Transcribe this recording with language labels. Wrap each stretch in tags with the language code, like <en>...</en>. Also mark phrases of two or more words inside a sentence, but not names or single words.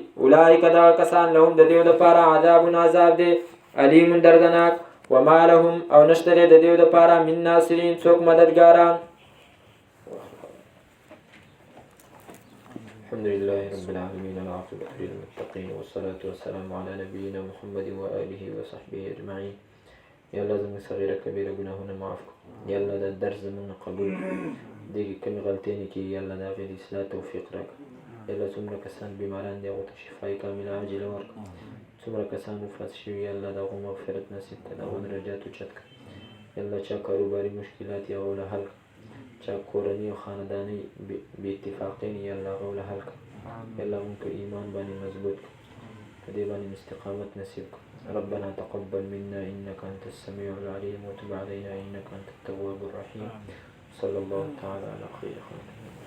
<ps>اولئک دغه کسان لهم د دیو دپاره عذاب عذاب دی علیم دردناک</ps> <ar>وما لهم</ar> <ps>او نشته دی د دیو دپاره</ps> <ar>من ناصرین</ar> <ps>څوک مددګاران.</ps> <ar>الحمد لله رب العالمين والعاقبة للمتقين والصلاة والسلام على نبينا محمد وآله وصحبه أجمعين.</ar> <ps>یا الله زموږ صغیره کبیره ګناهونه معاف کړو. یا الله دا درس زموږ نه قبول کړو. دې کې کومې غلطۍ نه کېږي. یا الله د هغې د اصلاح توفیق راکړه. یا الله څومره کسان بیماران دي هغو ته شفای کامله عاجله ورکړه. څومره کسان مفلس شوي یا الله د هغو مغفرت نصیب کړه. د هغو درجات اوچت کړه. یا الله چا کاروباري مشکلات یې هغو له حل کړه. چا کورنۍ او خاندانۍ بې اتفاقۍ نه یا الله هغه له حل کړه. یا الله مونږ په ایمان باندې مضبوط کړه. په دې باندې استقامت نصیب کړه.</ps> <ar>ربنا تقبل منا إنك أنت السميع العليم وتب علينا إنك أنت التواب الرحيم. صلى الله تعالى على خير خلقه</ar>